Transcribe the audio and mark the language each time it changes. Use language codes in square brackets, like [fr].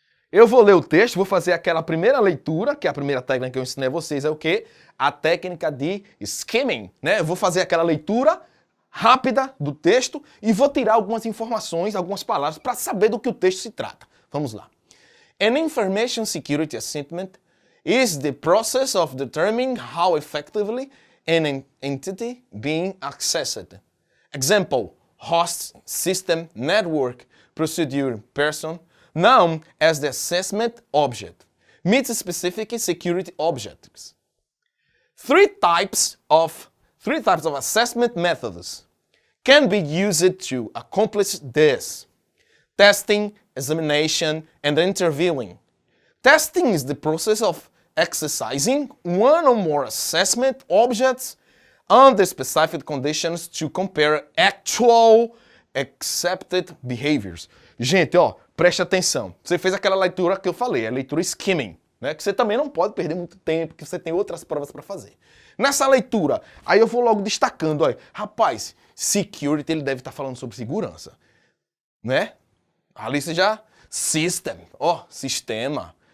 [pt] Eu vou ler o texto, vou fazer aquela primeira leitura, que é a primeira técnica que eu ensinei a vocês, é o quê? A técnica de skimming, né? Eu vou fazer aquela leitura rápida do texto e vou tirar algumas informações, algumas palavras, para saber do que o texto se trata. Vamos lá. [en] An information security assessment is the process of determining how effectively an entity being accessed. Example, host, system, network, procedure, person, known as the assessment object, meets specific security objectives. Three types of assessment methods can be used to accomplish this: testing, examination, and interviewing. Testing is the process of exercising one or more assessment objects under specific conditions to compare actual accepted behaviors. [pt] Gente, ó, preste atenção. Você fez aquela leitura que eu falei, a leitura skimming, né? Que você também não pode perder muito tempo, que você tem outras provas para fazer. Nessa leitura, aí eu vou logo destacando, olha, rapaz, security ele deve estar falando sobre segurança, né? Ali você já system, ó, sistema.